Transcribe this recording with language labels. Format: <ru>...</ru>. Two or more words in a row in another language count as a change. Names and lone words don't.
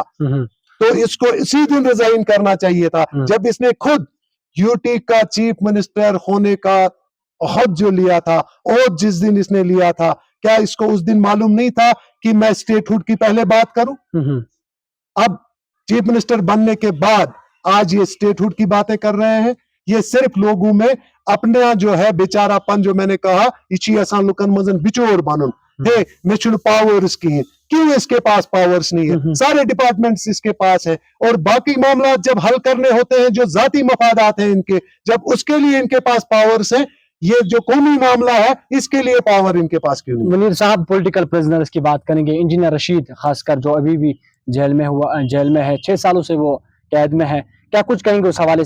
<hi>तो इसको इसी दिन रिजाइन करना चाहिए था, जब इसने खुद यूटी का</hi> <en>chief minister</en> <hi>होने का अहद जो लिया था, और जिस दिन इसने लिया था, क्या इसको उस दिन मालूम नहीं था कि मैं स्टेटहुड की पहले बात करूं? अब</hi> <en>chief minister</en> <hi>बनने के बाद आज ये स्टेटहुड की बातें कर रहे हैं। ये सिर्फ लोगों में अपना जो है बेचारापन, जो मैंने कहा,</hi> <ks>इची आसान लुकन मजन बिचोर बनन</ks> <hi>है, मिशन पावर्स की, क्यों इसके पास पावर्स नहीं है? सारे डिपार्टमेंट्स इसके पास है, और बाकी मामला जब हल करने होते हैं जो जाती मफादात हैं इनके, जब उसके लिए इनके पास पावर्स है, ये जो कौमी मामला है इसके लिए पावर इनके पास क्यों नहीं? मुनीर साहब,</hi> <en>political prisoners</en> <hi>की बात करेंगे, इंजीनियर रशीद खासकर जो अभी भी जेल में है, 6 सालों से वो कैद में है, क्या कुछ कहेंगे उस हवाले से?</hi>